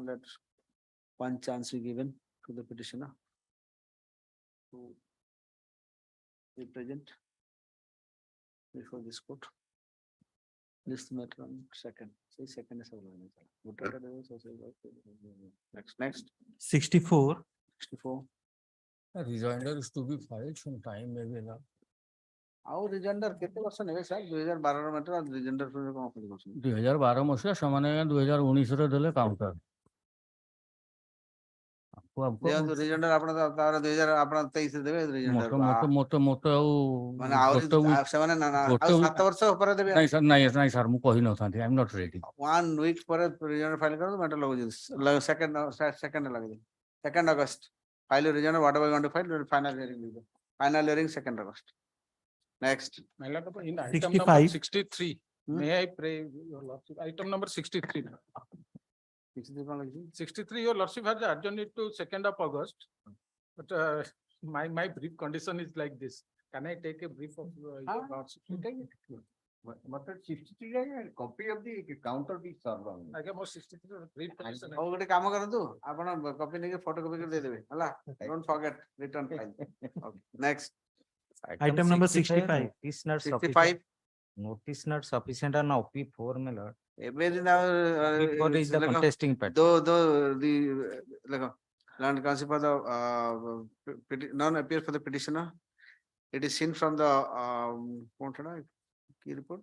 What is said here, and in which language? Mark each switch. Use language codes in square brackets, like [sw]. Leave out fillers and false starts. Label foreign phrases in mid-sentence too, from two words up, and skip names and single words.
[en] Let one chance be given to the petitioner to be present before this court. List matter on 2nd. Say 2nd is next. 64. 64. A rejoinder is to be filed sometime maybe now. [or] ଆଉ ରିଜେଣ୍ଡର କେତେ ବର୍ଷ ନେବେ ସାର୍ 2012 ମାତ୍ର ରିଜେଣ୍ଡର କଣ ଅପିଲ କରୁଛନ୍ତି 2012 ମସିହା ସେମାନେ 2019 ରେ ଦେଲେ କାଉଣ୍ଟର ଦିଅନ୍ତୁ ରିଜେଣ୍ଡର ଆପଣ ତାର 2023 ରେ ଦେବେ ରିଜେଣ୍ଡର ମୋତେ ଆଉ ମାନେ ଆହୁରି ଗୋଟେ week ସେମାନେ ଆଉ ଗୋଟେ 7 ବର୍ଷ ଉପରେ ଦେବେ ନାଇଁ ସାର୍ ମୁଁ କହିନଥାନ୍ତି [en] I am not ready 1 week [or] ପରେ ରିଜେଣ୍ଡର ଫାଇଲ କରନ୍ତୁ ମ୍ୟାଟର ଲଗାଉଛି ସେକେଣ୍ଡ ଲଗାଇ [en] second August file rejoinder whatever you want to file final hearing 2nd August. Next. In item 65. number 63, may I pray your lordship, item number 63. 63, your lordship has adjourned it to 2nd of August. But my brief condition is like this. Can I take a brief of your lordship? Copy of the counter be served. [or] ଆଜ୍ଞା ମୋ 63 [en] brief condition [or] ହଉ ଗୋଟେ କାମ କରନ୍ତୁ ଆପଣ କପି ନେଇକି ଫଟୋ କପି କରି ଦେଇଦେବେ ହେଲା [en] don't forget return file. Okay, next. Item number 65. Notice not sufficient on OP4 my lord. [or] ଏବେ now [en] OP4 is the contesting part. though the land council for the non appear for the petitioner, it is seen from the key report.